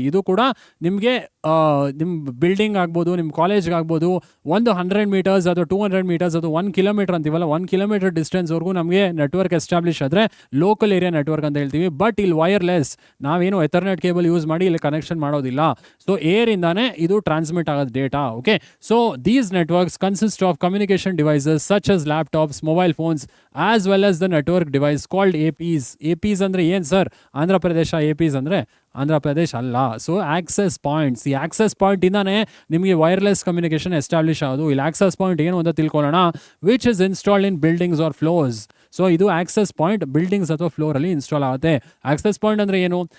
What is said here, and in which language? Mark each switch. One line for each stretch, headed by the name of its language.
Kannada: ಇದು ಕೂಡ ನಿಮಗೆ ನಿಮ್ಮ ಬಿಲ್ಡಿಂಗ್ ಆಗ್ಬೋದು, ನಿಮ್ಮ ಕಾಲೇಜ್ಗೆ ಆಗ್ಬೋದು, ಒಂದು 100 meters ಅಥವಾ 200 meters ಅಥವಾ 1 kilometer ಅಂತೀವಲ್ಲ, 1 kilometer ಡಿಸ್ಟೆನ್ಸ್ವರೆಗೂ ನಮಗೆ ನೆಟ್ವರ್ಕ್ ಎಸ್ಟಾಬ್ಲಿಷ್ ಆದರೆ ಲೋಕಲ್ ಏರಿಯಾ ನೆಟ್ವರ್ಕ್ ಅಂತ ಹೇಳ್ತೀವಿ. ಬಟ್ ಇಲ್ಲಿ ವೈರ್ಲೆಸ್, ನಾವೇನು ಎಥರ್ನೆಟ್ ಕೇಬಲ್ ಯೂಸ್ ಮಾಡಿ ಇಲ್ಲಿ ಕನೆಕ್ಷನ್ ಮಾಡೋದಿಲ್ಲ. ಸೊ ಏರಿಂದಾನೇ ಇದು ಟ್ರಾನ್ಸ್ಮಿಟ್ ಆಗೋದು data.
English: Okay, so these networks consist of communication devices such as laptops, mobile phones, as well as the network device called APs.
Kannada: APs ಅಂದ್ರೆ ಏನು ಸರ್? ಆಂಧ್ರ ಪ್ರದೇಶ APs ಅಂದರೆ ಆಂಧ್ರ ಪ್ರದೇಶ್ ಅಲ್ಲ. ಸೊ ಆಕ್ಸೆಸ್ ಪಾಯಿಂಟ್ಸ್, ಈ access point ಇಂದಾನೆ ನಿಮಗೆ wireless communication establish ಆಗೋದು. ಇಲ್ಲಿ access point ಏನು ಅಂತ ತಿಳ್ಕೊಳ್ಳೋಣ.
English: Which is installed in buildings are floors.
Kannada: So ಇದು ಆಕ್ಸೆಸ್ ಪಾಯಿಂಟ್ ಬಿಲ್ಡಿಂಗ್ಸ್ ಅಥವಾ ಫ್ಲೋರಲ್ಲಿ ಇನ್ಸ್ಟಾಲ್ ಆಗುತ್ತೆ. ಆಕ್ಸೆಸ್ ಪಾಯಿಂಟ್ ಅಂದರೆ ಏನು?